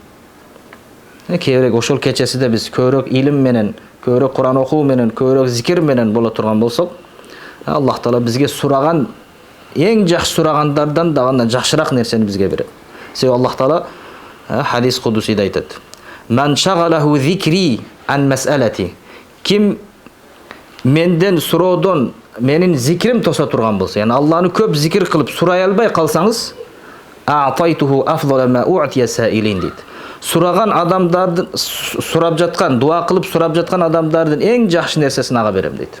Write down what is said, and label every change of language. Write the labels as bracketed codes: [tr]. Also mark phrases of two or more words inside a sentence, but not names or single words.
[ky] Кээбирээк ошол кечесиде биз көбүрөөк илим менен, көбүрөөк Куран окуу менен, көбүрөөк зикир менен боло турган болсок, Аллах Таала бизге сураган эң жакшы сурагандардан дагы жакшыраак нерсени бизге берет. Себеби Аллах Таала хадис кудусиде айтат: [ar] "من شغله ذكري عن مسألتي." [ky] Ким менден суроодон менин зикирим тоса турган болсо, yani Алланы көп зикир кылып сурай албай калсаңыз, [ar] "أعطيته أفضل ما أعطي السائلين" [ky] дейт. Сураган адамдардын сурап жаткан, дуа кылып сурап жаткан адамдардын эң жакшы нерсесин ага берем дейт.